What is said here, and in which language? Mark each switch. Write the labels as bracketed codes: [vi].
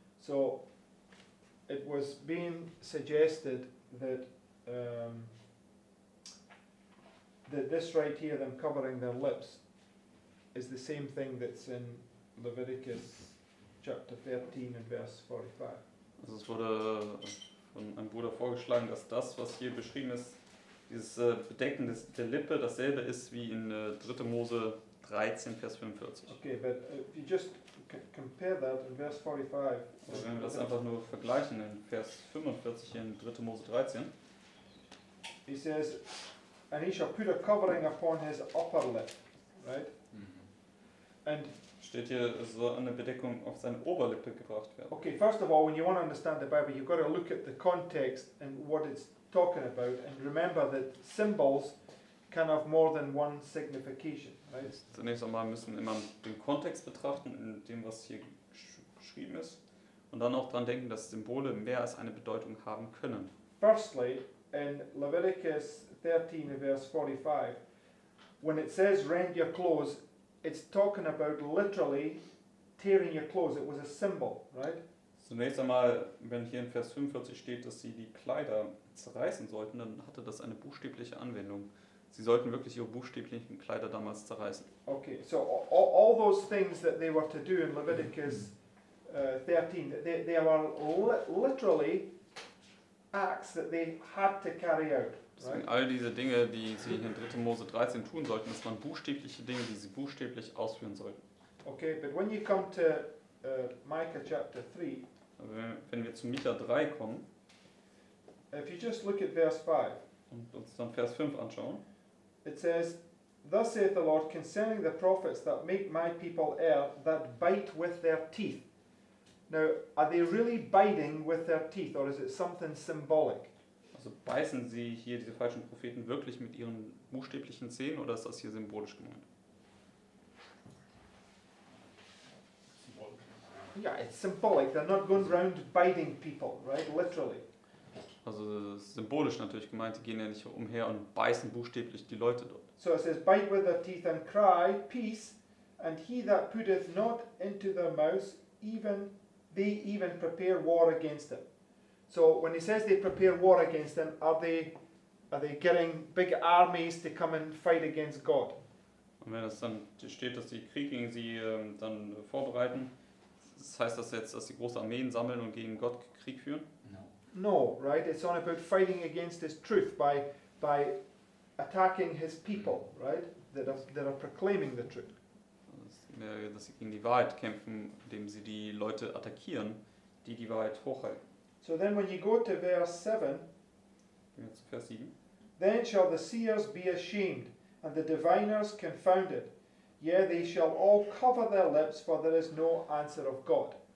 [en] So it was being suggested that that this right here, them covering their lips, is the same thing that's in Leviticus chapter 13 and verse 45. [de] Also es wurde von einem Bruder vorgeschlagen, dass das, was hier beschrieben ist, dieses Bedecken der Lippe, dasselbe ist wie in 3. Mose 13, Vers 45. [en] Okay, but if you just compare that in verse 45. [de] Also wenn wir das einfach nur vergleichen in Vers 45 in 3. Mose 13. [en] He says, and he shall put a covering upon his upper lip, right? And [de] Steht hier, es soll eine Bedeckung auf seine Oberlippe gebracht werden. [en] okay, first of all, when you want to understand the Bible, you've got to look at the context and what it's talking about, and remember that symbols can have more than one signification, right? [de] Zunächst einmal müssen wir immer den Kontext betrachten, in dem, was hier geschrieben ist, und dann auch daran denken, dass Symbole mehr als eine Bedeutung haben können. [en] Firstly, in Leviticus 13 verse 45, when it says rend your clothes, it's talking about literally tearing your clothes. It was a symbol, right? [de] Zunächst einmal, wenn hier in Vers 45 steht, dass sie die Kleider zerreißen sollten, dann hatte das eine buchstäbliche Anwendung. Sie sollten wirklich ihre buchstäblichen Kleider damals zerreißen. [en] Okay, so all those things that they were to do in Leviticus 13, they were literally acts that they had to carry out. [de] Deswegen all diese Dinge, die sie hier in 3. Mose 13 tun sollten, das waren buchstäbliche Dinge, die sie buchstäblich ausführen sollten. [en] Okay, but when you come to Micah chapter 3, [de] Aber wenn wir zu Micha 3 kommen [en] if you just look at verse 5, [de] und uns dann Vers 5 anschauen, [en] it says, Thus saith the Lord concerning the prophets that make my people err, that bite with their teeth. Now, are they really biting with their teeth, or is it something symbolic? [de] also beißen sie hier diese falschen Propheten wirklich mit ihren buchstäblichen Zähnen oder ist das hier symbolisch gemeint? [en] Yeah, it's symbolic. They're not going round biting people, right? Literally. [de] Also das ist symbolisch natürlich gemeint, die gehen ja nicht umher und beißen buchstäblich die Leute dort. [en] So it says, Bite with their teeth and cry, Peace, and he that putteth not into their mouths, they even prepare war against them. So when he says they prepare war against them, are they getting big armies to come and fight against God? [de] Und wenn es dann steht, dass die Krieg gegen sie dann vorbereiten, das heißt das jetzt, dass sie große Armeen sammeln und gegen Gott Krieg führen? [en] No, right? It's on about fighting against his truth by attacking his people, right? That are proclaiming the truth. [de] Das ist mehr, dass sie gegen die Wahrheit kämpfen, indem sie die Leute attackieren, die die Wahrheit hochhalten. [en] So then when you go to verse 7, [de] Gehen wir zu Vers 7. [en] Then shall the seers be ashamed, and the diviners confounded. Yea, they shall all cover their lips, for there is no answer of God.